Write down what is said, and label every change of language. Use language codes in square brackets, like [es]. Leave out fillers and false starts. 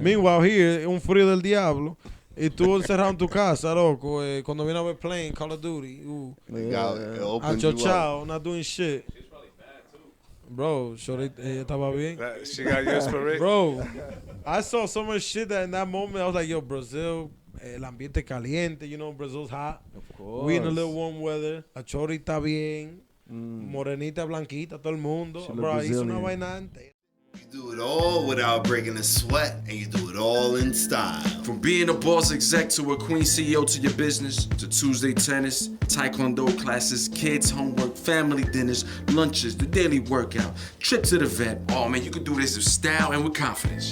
[en] Meanwhile, here, [es] un frío del diablo, y tú encerrado en tu casa, loco, cuando viene a ver [en] playing Call of Duty, [es] achochao, [en] not doing shit. She's probably bad, too. [es] Bro, ella estaba bien. [en] She got your inspiration. Bro, I saw so much shit that in that moment, I was like, yo, Brazil, [es] el ambiente caliente, [en] you know, Brazil's hot. Of course. We in a little warm weather. [es] La chori está bien. Morenita, blanquita, todo el mundo. Bro, hizo una vaina antes. [en] You do it all without breaking a sweat, and you do it all in style. From being a boss exec to a queen CEO to your business, to Tuesday tennis, taekwondo classes, kids' homework, family dinners, lunches, the daily workout, trip to the vet. Oh man, you can do this with style and with confidence.